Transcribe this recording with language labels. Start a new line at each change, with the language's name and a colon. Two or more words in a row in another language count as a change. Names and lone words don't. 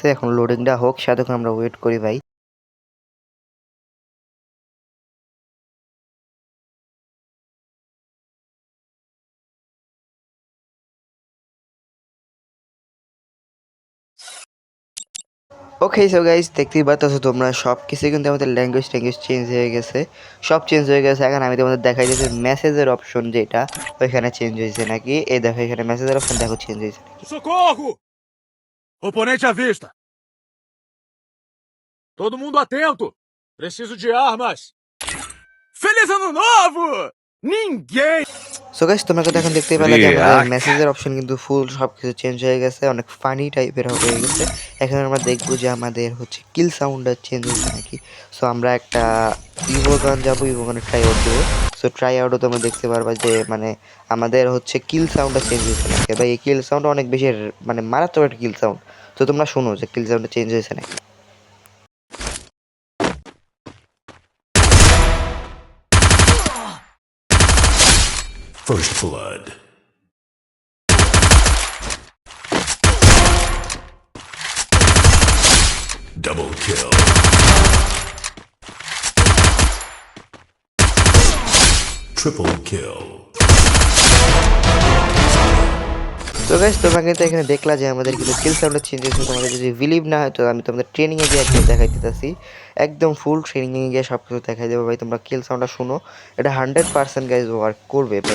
Bangla: এখন লোডিংটা হোক, সাথে আমরা ওয়েট করি ভাই। ওকে,
English: so guys,
Bangla: দেখতেই পাচ্ছ তোমরা সব কিছু কিন্তু আমাদের
English: language change
Bangla: হয়ে গেছে। সব চেঞ্জ হয়ে গেছে। এখন আমি তোমাদের দেখাই দিয়েছি
English: message-er option
Bangla: যেটা ওইখানে চেঞ্জ হয়েছে নাকি। এই দেখো এখানে
English: message-er option
Bangla: দেখো চেঞ্জ হয়েছে নাকি।
Portuguese: Socorro! Oponente à vista. Todo mundo atento. Preciso de armas. Feliz Ano Novo! Ninguém!
English: so guys,
Bangla: তোমরা কিন্তু এখন দেখতেই পেলে যে আমাদের
English: message-er option
Bangla: কিন্তু ফুল সব কিছু চেঞ্জ হয়ে গেছে, অনেক
English: funny type-er
Bangla: হয়ে গেছে। এখন আমরা দেখবো যে আমাদের হচ্ছে
English: kill sound-ta
Bangla: চেঞ্জ হয়েছে নাকি। সো আমরা একটা ইভোগান যাবো, ইভোগানে
English: try out
Bangla: দেবো।
English: so try out-o
Bangla: তোমরা দেখতে পারবা যে মানে আমাদের হচ্ছে
English: kill sound-ta
Bangla: চেঞ্জ হয়েছে নাকি। ভাই এই
English: kill sound
Bangla: অনেক বেশি মানে মারাত্মক একটা
English: kill sound.
Bangla: তো তোমরা শোনো যে
English: kill sound-ta
Bangla: চেঞ্জ হয়েছে নাকি।
English: First blood. Double kill. Triple kill.
Bangla: তো গাইস, তোমরা কিন্তু এখানে দেখলা যে আমাদের কিন্তু
English: kill sound-ta
Bangla: চেঞ্জ হয়েছে। তোমাদের যদি বিলিভ না হয় তো আমি তোমাদের ট্রেনিংয়ে গিয়ে একদম দেখাই দিতেছি। একদম ফুল ট্রেনিংয়ে গিয়ে সব কিছু দেখাই দেবো ভাই। তোমরা
English: kill sound-ta
Bangla: শুনো, এটা 100%
English: guys work
Bangla: করবে ভাই।